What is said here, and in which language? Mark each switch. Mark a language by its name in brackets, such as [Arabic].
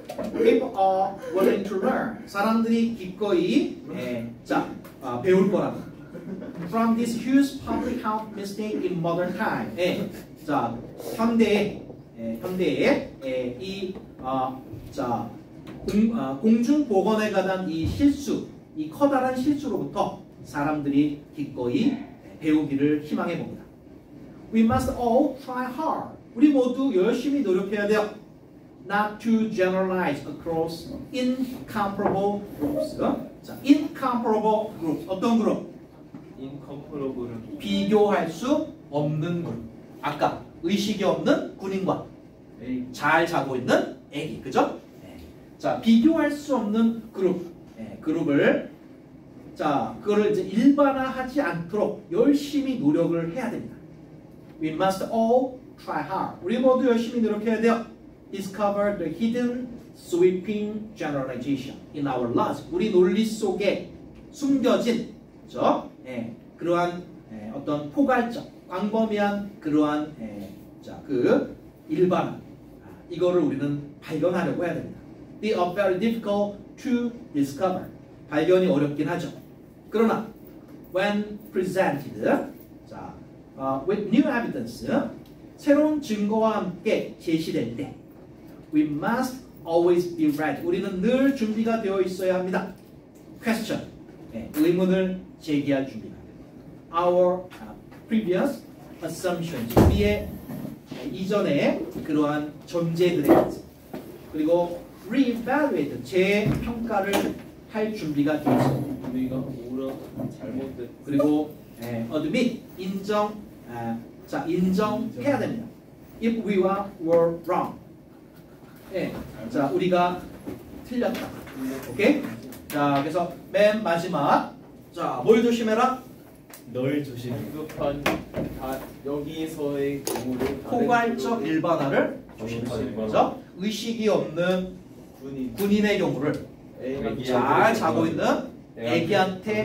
[English] People are willing to learn. [Korean] 사람들이 기꺼이 자, 배울 거라고. [English] From this huge public health mistake in modern time. [Korean] 자, 현대에 이 자, 공중보건에 관한 이 실수, 이 커다란 실수로부터 사람들이 기꺼이 배우기를 희망해 봅니다. [English] We must all try hard. [Korean] 우리 모두 열심히 노력해야 돼요. [English] Not to generalize across incomparable groups. [Korean] 자, [English] incomparable groups. [Korean] 어떤 그룹? [English] incomparable은 [Korean] 비교할 수 없는 그룹. 아까 의식이 없는 군인과 잘 자고 있는 애기, 그죠? 자, 비교할 수 없는 그룹을 자, 그거를 이제 일반화하지 않도록 열심히 노력을 해야 됩니다. [English] We must all try hard. [Korean] 우리 모두 열심히 노력해야 돼요. [English] Discover the hidden sweeping generalization in our lives. [Korean] 우리 논리 속에 숨겨진 그렇죠? 그러한 어떤 포괄적, 광범위한 그러한 자, 그 일반화 이거를 우리는 발견하려고 해야 됩니다. [English] They are very difficult to discover. [Korean] 발견이 어렵긴 하죠. [English] 그러나 when presented, 자, with new evidence, [Korean] 새로운 증거와 함께 제시될 때, [English] we must always be ready. [Korean] 우리는 늘 준비가 되어 있어야 합니다. [English] Question, [Korean] 의문을 제기할 준비가. [English] Our previous assumptions, [Korean] 우리의 이전의 그러한 전제들에 대해서, 그리고 reevaluate, 재평가를 할 준비가 되어 있습니다. 우리가 오라 잘못된 그리고 admit, 인정해야 됩니다. [English] If we were wrong, 자, [Korean] 우리가 틀렸다. 오케이? 자, 그래서 맨 마지막, 자, 뭘 조심해라? 널 조심해. 급한 다 여기서의 경우를 포괄적 일반화를 조심해라. 그렇죠? 의식이 없는 군인의 경우를 잘 자고 있는 애기한테